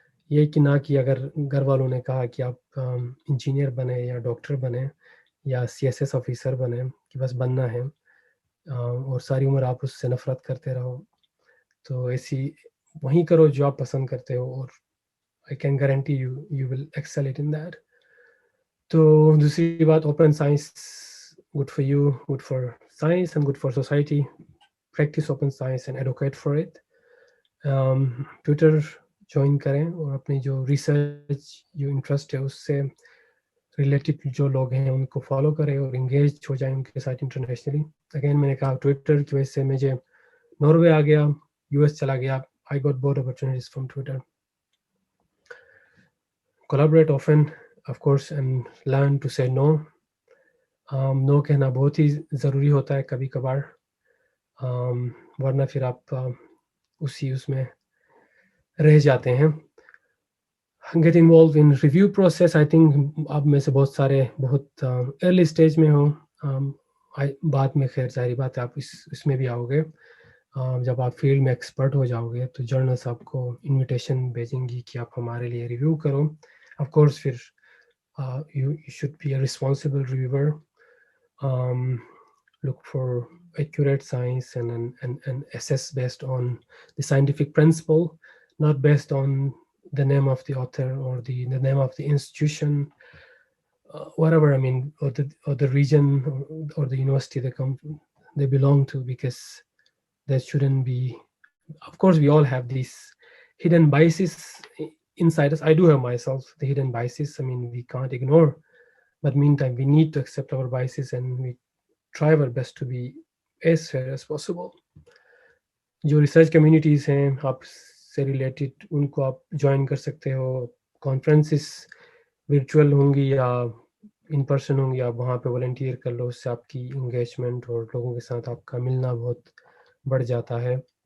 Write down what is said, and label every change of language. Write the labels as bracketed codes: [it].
[ur] یہ کہ نہ کہ اگر گھر والوں نے کہا کہ آپ انجینئر بنے یا ڈاکٹر بنے یا CSS آفیسر بنے کہ بس بننا ہے, اور ساری عمر آپ اس سے نفرت کرتے رہو, تو ایسی وہیں کرو جو آپ پسند کرتے ہو, اور [en] I can guarantee you will excel it in that. [ur] تو دوسری بات, [en] Open science good for you, good for science and good for society. Practice open science and advocate for it. [ur] Twitter join کریں اور اپنی جو ریسرچ جو interest ہے اس سے ریلیٹڈ جو لوگ ہیں ان کو فالو کریں اور انگیج ہو جائیں ان کے ساتھ انٹرنیشنلی. اگین میں نے کہا ٹویٹر کی وجہ سے مجھے ناروے آ گیا, US چلا گیا. [en] I got both opportunities from Twitter. Collaborate often, of course, and learn to say no. [ur] نو کہنا بہت ہی ضروری ہوتا ہے کبھی کبھار, ورنہ پھر آپ اس میں رہ جاتے ہیں. [en] Get involved in review process. I think [ur] آپ میں سے بہت سارے بہت ارلی اسٹیج میں ہوں, بعد میں خیر ظاہری بات ہے آپ اس میں بھی آؤ گے. جب آپ فیلڈ میں ایکسپرٹ ہو جاؤ گے تو جرنلس آپ کو انویٹیشن بھیجیں گی کہ آپ ہمارے لیے ریویو کرو. [en] Of course پھر you should be a responsible reviewer. Look for accurate science and assess based on the scientific principle, not based on the name of the author or the name of the institution, whatever, I mean, or the region or the university they belong to, because that shouldn't be. Of course we all have these hidden biases inside us. I do have myself the hidden biases, I mean, we can't ignore, but meantime we need to accept our biases and we try our best to be as fair as possible. [ur] جو research communities ہیں آپ سے related ان کو آپ join کر سکتے ہو. Conferences virtual ہوں گی یا ان پرسن ہوں گی, آپ وہاں پہ والنٹیئر کر لو, اس سے آپ کی انگیجمنٹ اور لوگوں کے ساتھ آپ کا ملنا بہت بڑھ جاتا ہے.